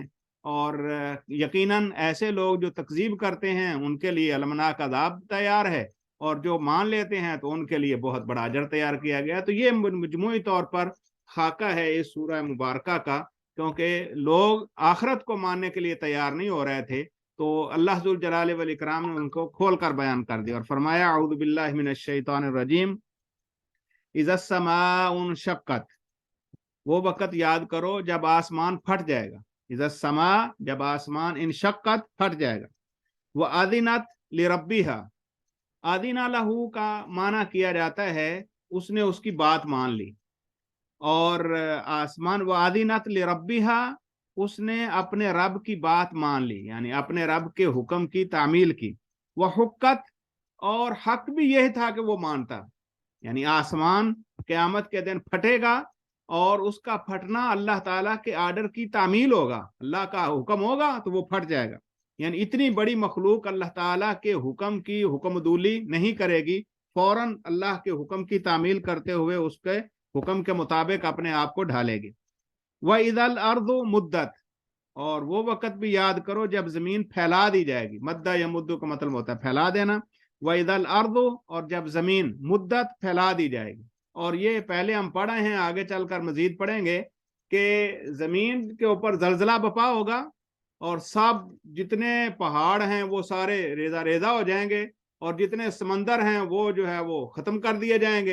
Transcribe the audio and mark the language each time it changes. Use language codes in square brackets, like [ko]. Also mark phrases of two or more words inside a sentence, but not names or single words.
[hi] और यकीनन ऐसे लोग जो तकजीब करते हैं उनके लिए अलमनाक अज़ाब तैयार है, और जो मान लेते हैं तो उनके लिए बहुत बड़ा अजर तैयार किया गया। तो ये मजमूई तौर पर खाका है इस सूरह मुबारका का, क्योंकि लोग आखिरत को मानने के लिए तैयार नहीं हो रहे थे, तो अल्लाह [ar] ذو الجلال والإكرام [hi] ने उनको खोल कर बयान कर दिया और फरमाया [ar] أعوذ بالله من الشيطان الرجيم. إذا السماء انشقت, [hi] वो वक़्त याद करो जब आसमान फट जाएगा। [ar] إذا السماء, [hi] जब आसमान इंशक्कत फट जाएगा। [ar] وأذنت لربها, أذن له [hi] का माना किया जाता है उसने उसकी बात मान ली, और आसमान [ar] وأذنت لربها, [hi] उसने अपने रब की बात मान ली, यानी अपने रब के हुक्म की तामील की। [ar] وحقت, [hi] और हक भी यही था कि वो मानता, यानी आसमान क़यामत के दिन फटेगा और उसका फटना अल्लाह ताला के आर्डर की तामील होगा, अल्लाह का हुक्म होगा तो वो फट जाएगा। यानी इतनी बड़ी मखलूक अल्लाह ताला के हुक्म की हुक्मदूली नहीं करेगी, फौरन अल्लाह के हुक्म की तामील करते हुए उसके हुक्म के मुताबिक अपने आप को ढालेगी। [ar] وإذا الأرض مدت, [hi] और वो वक़्त भी याद करो जब जमीन फैला दी जाएगी। मद्दा या मुद्दु का मतलब होता है फैला देना। [ar] وإذا الأرض, [hi] और जब जमीन मुद्दत फैला दी जाएगी। और ये पहले हम पढ़े हैं, आगे चलकर मजीद पढ़ेंगे कि जमीन के ऊपर जलजला बपा होगा और सब जितने पहाड़ हैं वो सारे रेजा रेजा हो जाएंगे, और जितने समंदर हैं वो जो है वो खत्म कर दिए जाएंगे।